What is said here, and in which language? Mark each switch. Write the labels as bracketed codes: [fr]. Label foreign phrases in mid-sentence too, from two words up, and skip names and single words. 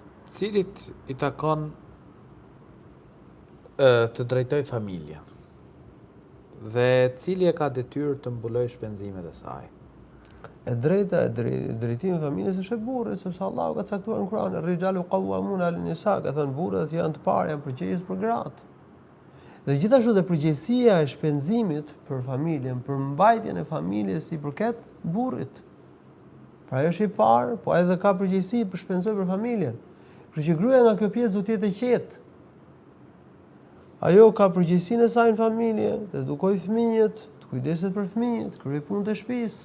[sq] cilit i takon të drejtoj familjen dhe cili e ka detyrë të mbuloj shpenzimet e saj. E drejta e drejtimi i familjes është e burrit, sepse Allahu ka caktuar në Kur'an, [ar] "الرجال قوامون على النساء", [sq] ka thënë burrat janë të parë, janë përgjegjës për gratë. Dhe gjithashtu dhe përgjegjësia e shpenzimit për familjen, për mbajtjen e familjes i përket burrit. Pra ajo është i parë, po edhe ka përgjegjësi për shpenzoj për familjen. Kështu që gruaja nga kjo pjesë duhet të jetë e qetë. Ajo ka përgjegjësinë e saj në familje, të edukojë fëmijët, të kujdeset për fëmijët, të kryejë punët e shtëpisë.